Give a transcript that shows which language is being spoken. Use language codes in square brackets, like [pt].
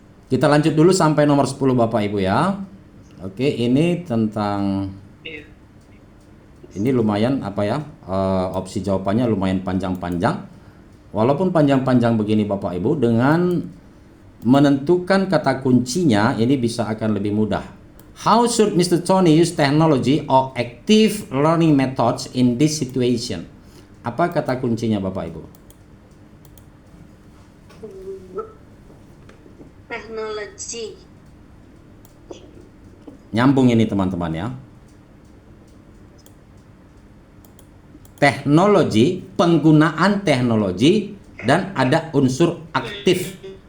[id] Kita lanjut dulu sampai nomor 10 Bapak Ibu ya. Oke, ini tentang ini lumayan apa ya? Opsi jawabannya lumayan panjang-panjang. Walaupun panjang-panjang begini Bapak Ibu, dengan menentukan kata kuncinya ini bisa akan lebih mudah. [en] How should Mr. Tony use technology or active learning methods in this situation? [id] Apa kata kuncinya Bapak Ibu? Teknologi. Nyambung ini teman-teman ya. Teknologi, penggunaan teknologi, dan ada unsur aktif.